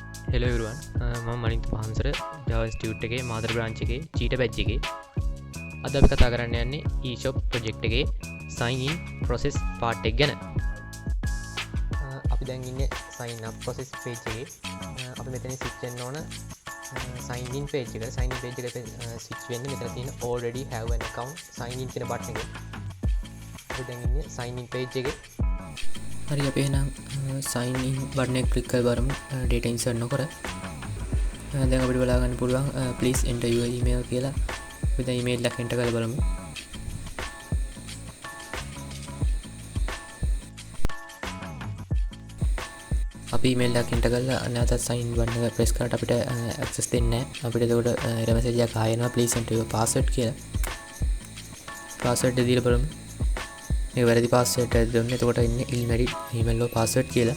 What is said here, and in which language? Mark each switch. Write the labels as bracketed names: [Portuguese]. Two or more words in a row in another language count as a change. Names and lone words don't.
[English] Hello everyone, [Sinhala] මම මනින්ත පහන්සර Java Institute එකේ මාතර බ්‍රාන්ච් එකේ චීට බැච් එකේ අද අපි කතා කරන්න යන්නේ eShop project එකේ [English] sign in process part [Sinhala] එක ගැන. අපි දැන් ඉන්නේ [English] sign up process page [Sinhala] එකේ. අපි මෙතන switch වෙන්න ඕන [English] sign in page [Sinhala] එකට. [English] sign in page [Sinhala] එකට switch වෙන්නේ මෙතන තියෙන [English] already have an account sign in [Sinhala] කියන button එකේ. අපි දැන් ඉන්නේ sign in page එකේ. හරි අපි එහෙනම් [English] sign in button [Sinhala] එක click කරලා බලමු [English] data insert [Sinhala] නොකර. දැන් අපිට බලා ගන්න පුළුවන් [English] please enter your email [Sinhala] කියලා. අපි දැන් email එක enter කරලා බලමු. අපි email එක enter කරලා නැවත [English] sign in button [Sinhala] එක press කරලා අපිට access දෙන්නේ නැහැ. අපිට එතකොට [English] error message [Sinhala] එකක් ආයෙනවා [English] please enter your password [Sinhala] කියලා. password එක දීලා බලමු. මේ වැරදි පාස්වර්ඩ් එකක් දුන්නේ. එතකොට ඉන්නේ [English] invalid email [Sinhala] වල password කියලා.